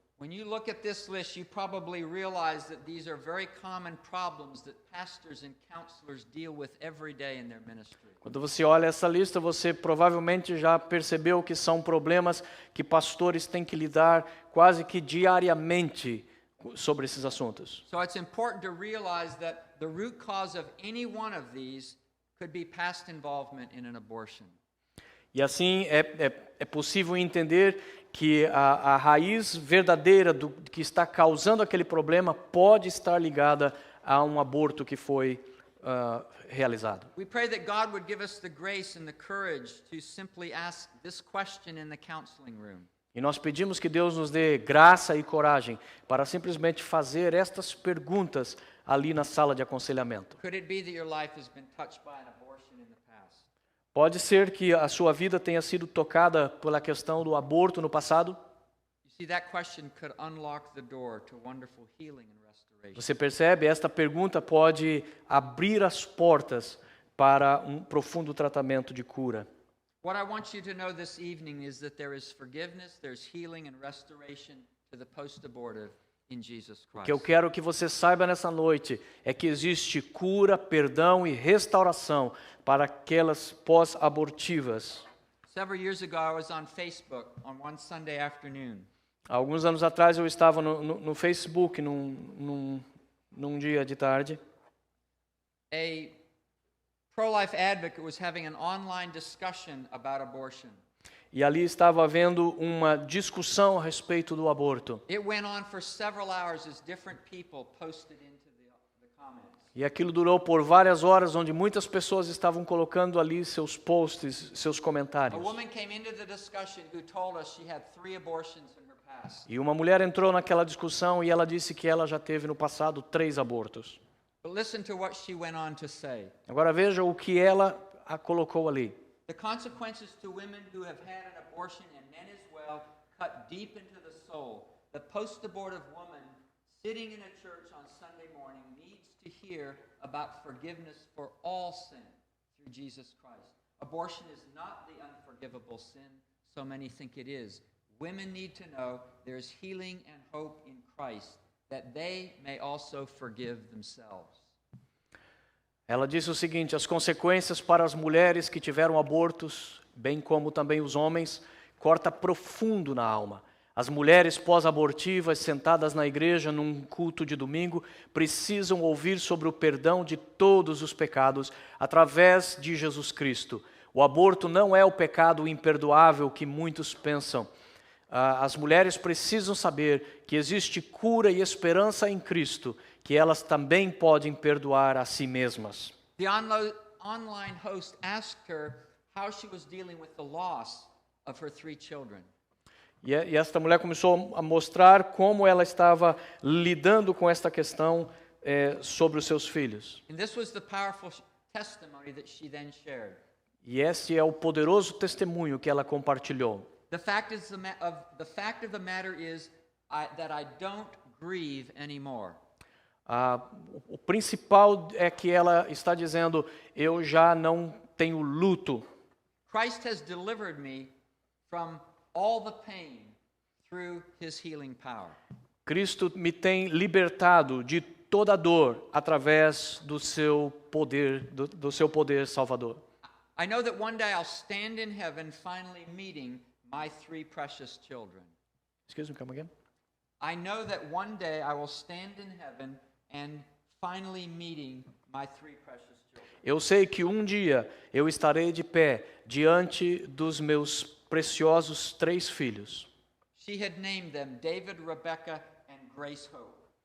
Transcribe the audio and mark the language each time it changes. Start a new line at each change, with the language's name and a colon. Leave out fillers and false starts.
English: When you look at this list, you probably realize that these are very common problems that pastors and counselors deal with every day in their ministry.
Portuguese: Quando você olha essa lista, você provavelmente já percebeu que são problemas que pastores têm que lidar quase que diariamente sobre esses assuntos.
English: So it's important to realize that the root cause of any one of these could be past involvement in an abortion.
Portuguese: E assim é possível entender que a raiz verdadeira do que está causando aquele problema pode estar ligada a um aborto que foi realizado.
English: We pray that God would give us the grace and the courage to simply ask this question in the counseling room.
Portuguese: E nós pedimos que Deus nos dê graça e coragem para simplesmente fazer estas perguntas ali na sala de aconselhamento.
English: Could it be that your life has been touched by an abortion in the past?
Portuguese: Pode ser que a sua vida tenha sido tocada pela questão do aborto no passado?
English: You see, that question could unlock the door to wonderful healing and restoration.
Portuguese: Você percebe? Esta pergunta pode abrir as portas para um profundo tratamento de cura.
English: What I want you to know this evening is that there is forgiveness, there's healing and restoration to the post-abortive in Jesus Christ.
Portuguese: O que eu quero que você saiba nessa noite é que existe cura, perdão e restauração para aquelas pós-abortivas.
English: Several years ago, I was on Facebook on one Sunday afternoon.
Portuguese: Há alguns anos atrás eu estava no Facebook num dia de tarde.
English: A pro-life advocate was having an online discussion about abortion.
Portuguese: E ali estava havendo uma discussão a respeito do aborto.
English: It went on for several hours as different people posted into the comments.
Portuguese: E aquilo durou por várias horas, onde muitas pessoas estavam colocando ali seus posts, seus
English: A
Portuguese: comentários.
English: woman came into the discussion who told us she had 3 abortions in her past.
Portuguese: E uma mulher entrou naquela discussão e ela disse que ela já teve no passado 3 abortos.
English: But listen to what she went on to say.
Portuguese: Agora veja o que ela colocou ali.
English: The consequences to women who have had an abortion, and men as well, cut deep into the soul. The post-abortive woman sitting in a church on Sunday morning needs to hear about forgiveness for all sin through Jesus Christ. Abortion is not the unforgivable sin so many think it is. Women need to know there's healing and hope in Christ, that they may also forgive themselves.
Portuguese: Ela disse o seguinte: as consequências para as mulheres que tiveram abortos, bem como também os homens, corta profundo na alma. As mulheres pós-abortivas, sentadas na igreja num culto de domingo, precisam ouvir sobre o perdão de todos os pecados através de Jesus Cristo. O aborto não é o pecado imperdoável que muitos pensam. As mulheres precisam saber que existe cura e esperança em Cristo, que elas também podem perdoar a si mesmas.
English: The online host asked her how she was dealing with the loss of her 3 children.
Portuguese: E esta mulher começou a mostrar como ela estava lidando com esta questão sobre os seus filhos.
English: And this was the powerful testimony that she then shared.
Portuguese: E esse é o poderoso testemunho que ela compartilhou.
English: The fact of the matter is that I don't grieve anymore.
Portuguese: O principal é que ela está dizendo, eu já não tenho luto.
English: Christ has delivered me from all the pain through his healing power.
Portuguese: Cristo me tem libertado de toda a dor através do seu poder, do seu poder salvador.
English: I know that one day I'll stand in heaven finally meeting my 3 precious children. Excuse me, come again? I know that one day I will stand in heaven and finally meeting my 3 precious children.
Portuguese: Eu sei que um dia eu estarei de pé diante dos meus preciosos 3 filhos.
English: She had named them David, Rebecca, and Grace Hope.